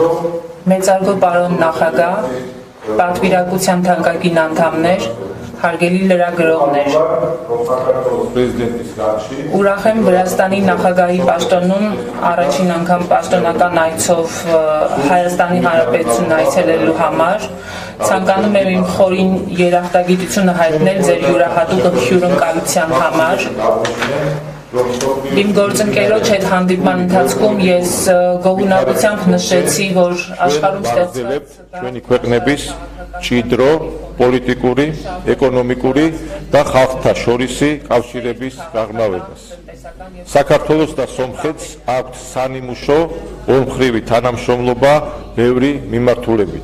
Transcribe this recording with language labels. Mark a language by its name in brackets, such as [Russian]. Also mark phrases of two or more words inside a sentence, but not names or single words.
[Armenian] Մեծարգո պարոն նախագահ, պատվիրակության թանկագին անդամներ, հարգելի լրագրողներ, ուրախ եմ Վրաստանի նախագահի պաշտոնում առաջին անգամ պաշտոնական այցով Հայաստանի Հանրապետությունն այցելելու համար, ցանկանում եմ իմ խորին երախտագիտությունը հայտնել ձեր յուրահատուկ հյուրընկալության համար։ Իմ գործընկերոջ հետ հանդիպման ընթացքում ես գոհունակությամբ նշեցի, որ աշխարհում ստեղծված [Georgian] ჩვენი ქვეყნების ჭიდრო, პოლიტიკური, ეკონომიკური და ხალხთა შორისი კავშირების გაღრმავებას. საქართველოს და სომხეთს აქვთ სანიმუშო ორმხრივი თანამშრომლობა ბევრი მიმართულებით.